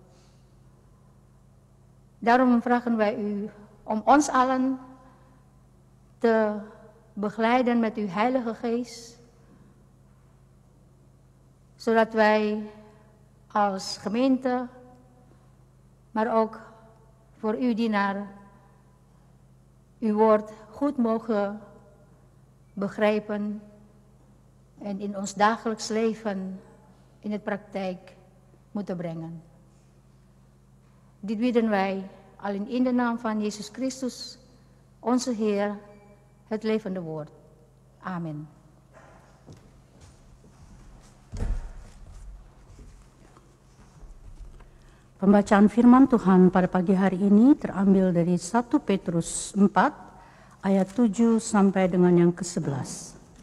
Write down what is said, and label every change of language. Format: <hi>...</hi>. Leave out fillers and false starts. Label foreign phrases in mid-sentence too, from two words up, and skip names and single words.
<nl>Daarom vragen wij u om ons allen te begeleiden met uw Heilige Geest, zodat wij als gemeente, maar ook voor uw dienaar, uw woord goed mogen begrijpen en in ons dagelijks leven in het praktijk moeten brengen. Dit bidden wij alleen in de naam van Jezus Christus, onze Heer, het levende woord. Amen.</nl> <id>Pembacaan firman Tuhan pada pagi hari ini terambil dari 1 Petrus 4 ayat 7 sampai dengan yang ke-11.</id>